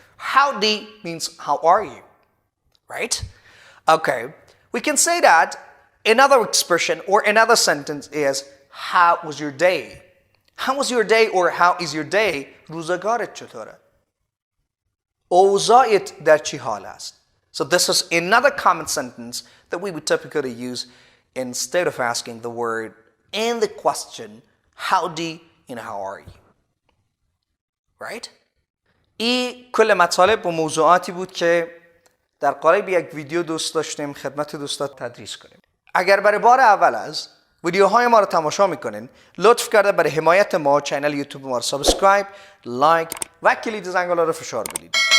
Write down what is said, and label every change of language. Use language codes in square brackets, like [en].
[en] Howdy means how are you? Right? Okay. We can say that another expression or another sentence is how was your day? How was your day or how is your day? [fa] روزگارت چطوره؟ اوضاعت در چی حال است؟ [en] So this is another common sentence that we would typically use instead of asking the word and the question howdy and how are you? Right? [fa] این کل مطالب و موضوعاتی بود که در قالب یک ویدیو دوست داشتیم خدمت دوستات تدریس کنیم. اگر برای بار اول از ویدیوهای ما رو تماشا میکنین لطف کرده برای حمایت ما چینل یوتیوب ما رو سابسکرایب، لایک و کلید زنگوله رو فشار بدید.